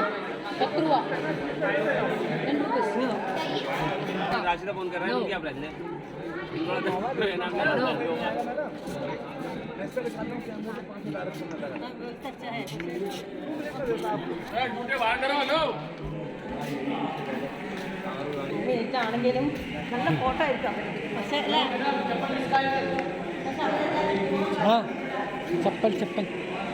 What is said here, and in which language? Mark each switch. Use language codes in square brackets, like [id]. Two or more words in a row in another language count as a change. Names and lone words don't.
[en] 10 rupees. 10 rupees. [hi] राशिदा फोन कर रहा है उनकी आप रख लें [ml] ഇതാണെങ്കിലും നല്ല ഫോട്ടോ എടുക്കാം പക്ഷേ അല്ലേ [hi] हाँ चप्पल चप्पल